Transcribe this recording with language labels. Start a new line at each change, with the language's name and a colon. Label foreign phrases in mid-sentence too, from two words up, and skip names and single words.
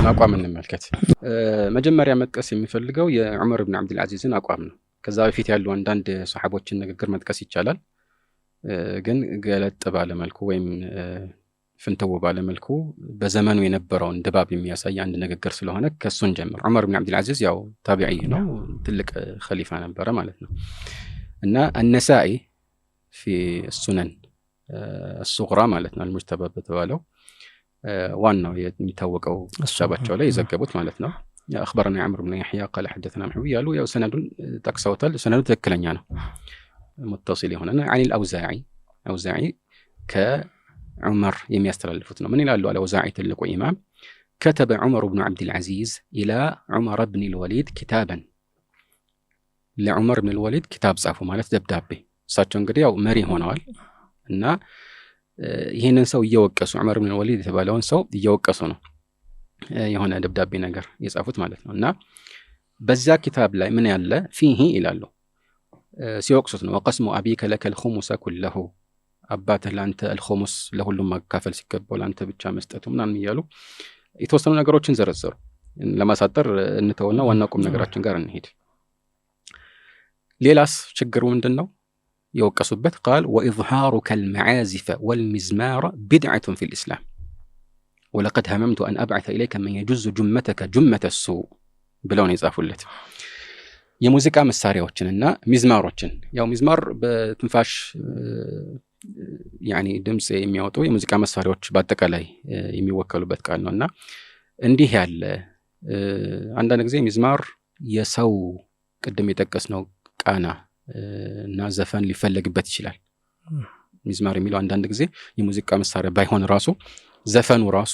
Amharic: አቋም እንመልከት። መጀመሪያ መጥቀስ የሚፈልገው የዑመር ኢብኑ አብዱል አዚዝን አቋም ነው። ከዛ በፊት ያሉ አንዳንድ ሱሐቦችን ንግግር መጥቀስ ይቻላል፣ ግን ገለጥ ባለ መልኩ ወይም ፍንተው ባለ መልኩ በዘመኑ የነበረውን ድባብ የሚያሳይ አንድ ንግግር ስለሆነ ከሱን ጀምር። ዑመር ኢብኑ አብዱል አዚዝ ያው ታቢዒ ነው፣ ትልቅ ኸሊፋ ነበረ ማለት ነው። እና
Arabic: النسائي في السنن الصغرى
Amharic: ማለት ነው المجتبى በተባለው ዋናው የሚታወቀው ሱሐባቸው ላይ የዘገቡት ማለት ነው።
Arabic: يا أخبرنا عمرو بن يحيى قال حدثنا محمود قالوا يا سند تقصوتل سند تكلنኛ ነው متصل هنا عن الأوزاعي
Amharic: كعمر የሚያስተላልፉት ነው። ምን ይላሉ الأوزاعي ትልቁ ኢማም
Arabic: كتب عمر بن عبد العزيز إلى عمر بن الوليد كتابا
Amharic: ለዑመር ኢብኑ አልወሊድ ኪታብ ጻፉ ማለት ደብዳቤ። እሳቸው እንግዲህ ያው መሪ ሆነዋል እና ይሄንን ሰው እየወቀሱ ዑመር ኢብኑ አልወሊድ የተባለውን ሰው እየወቀሱ ነው የሆነ ደብዳቤ ነገር የጻፉት ማለት ነው። እና በዛ ኪታብ ላይ ምን ያለ فيه ይላሉ ሲወቅሱት ነው
Arabic: وقسم أبيك لك الخمس كله
Amharic: አባትህ ላንተ الخمس ለሁሉም ማካፈል ሲገባው ላንተ ብቻ መስጠቱ ምናምን እያሉ የተወሰኑ ነገሮችን ዘረዘሩ። ለማሳጠር እንተውና ዋና ቁም ነገራችን ጋር እንሄድ። ሌላስ ችግሩ ምንድነው የወቀሱበት?
Arabic: قال وإظهارك المعازف والمزمار بدعة في الإسلام ولقد هممت أن أبعث إليك من يجز جمتك جمة السوء
Amharic: ብለውን የጻፉለት የሙዚቃ መሳሪያዎችንና ሚዝማሮችን ያው ሚዝማር በትንፋሽ ያኒ ድምጽ የሚያወጡ የሙዚቃ መሳሪያዎች በአጠቃላይ የሚወከሉበት ቃል ነውና እንዲህ ያለ አንዳንድ ጊዜ ሚዝማር የሰው ቅድም የጠቀስነው ቃና እና ዘፈን ሊፈለግበት ይችላል። ሚዝማር የሚለው አንዳንድ ጊዜ የሙዚቃ መሳሪያ ባይሆን ራሱ ዘፈኑ ራሱ